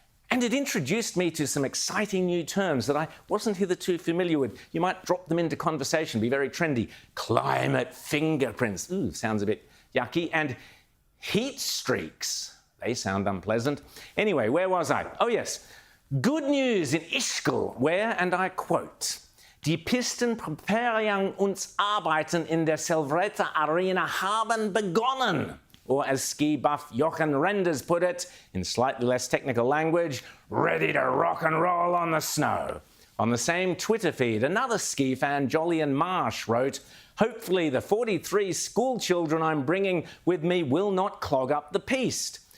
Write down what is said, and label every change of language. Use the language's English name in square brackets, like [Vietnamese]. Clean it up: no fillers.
[English] And it introduced me to some exciting new terms that I wasn't hitherto familiar with. You might drop them into conversation, be very trendy. Climate fingerprints, ooh, sounds a bit yucky. And heat streaks. They sound unpleasant. Anyway, where was I? Oh, yes. Good news in Ishkal, where, and I quote, [German] Die Pistenpreparung uns Arbeiten in der Silvretta Arena haben begonnen. [English] Or as ski buff Jochen Renders put it, in slightly less technical language, ready to rock and roll on the snow. On the same Twitter feed, another ski fan, Jolyon Marsh, wrote, hopefully the 43 school children I'm bringing with me will not clog up the piste.